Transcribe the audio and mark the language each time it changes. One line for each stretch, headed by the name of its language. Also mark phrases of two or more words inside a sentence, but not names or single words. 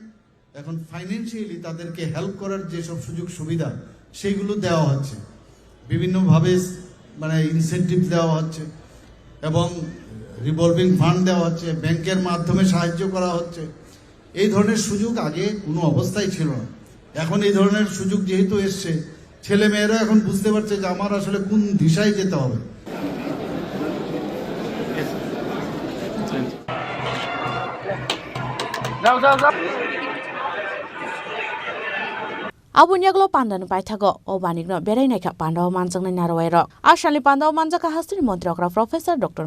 Bangla: এখন ফাইন্যান্সিয়ালি তাদেরকে হেল্প করার যেসব সুযোগ সুবিধা সেগুলো দেওয়া হচ্ছে বিভিন্নভাবে মানে ইনসেন্টিভ দেওয়া হচ্ছে এবং
English: revolving fund
Bangla: দেওয়া হচ্ছে, ব্যাংকের মাধ্যমে সাহায্য করা হচ্ছে। এই ধরনের সুযোগ আগে কোনো অবস্থায় ছিল না। এখন এই ধরনের সুযোগ যেহেতু এসছে, ছেলে মেয়েরা এখন বুঝতে পারছে যে আমার আসলে কোন দিশায় যেতে হবে।
Kok Borok: Abunyaglo pandan paithago obanigno berainai kha pandaw manjangnai narwairo asali pandaw manjaka hastri mantri okra professor Dr.